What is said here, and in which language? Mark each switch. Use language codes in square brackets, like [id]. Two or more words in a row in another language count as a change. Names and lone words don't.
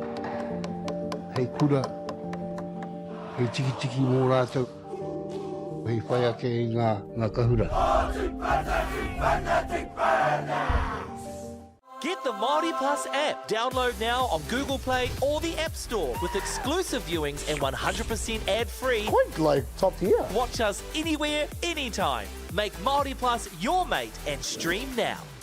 [mi] Hei kura, hei tiki mō rātou. Hei whai ake i ngā kahura. [en] Get the Māori Plus app. Download now on Google Play or the App Store with exclusive viewings and 100% ad-free. Quite like top tier. Watch us anywhere, anytime. Make Māori Plus your mate and stream now.